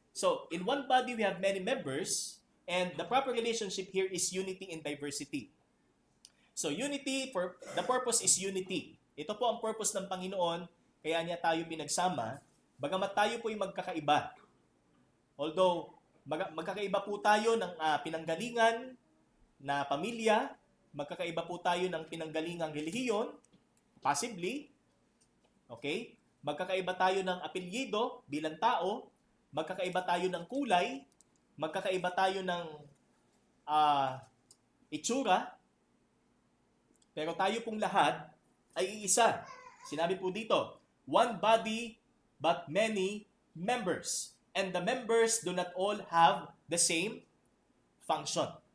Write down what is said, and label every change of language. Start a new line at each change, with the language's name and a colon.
English: So, in one body, we have many members, and the proper relationship here is unity in diversity. So, the purpose is unity.
Filipino: Ito po ang purpose ng Panginoon, kaya niya tayo pinagsama, bagamat tayo po yung magkakaiba. Although, magkakaiba po tayo ng pinanggalingan na pamilya, magkakaiba po tayo ng pinanggalingang relihiyon, possibly, okay? Magkakaiba tayo ng apelyido bilang tao, magkakaiba tayo ng kulay, magkakaiba tayo ng itsura, pero tayo pong lahat ay iisa. Sinabi po dito,
English: one body but many members. And the members do not all have the same function.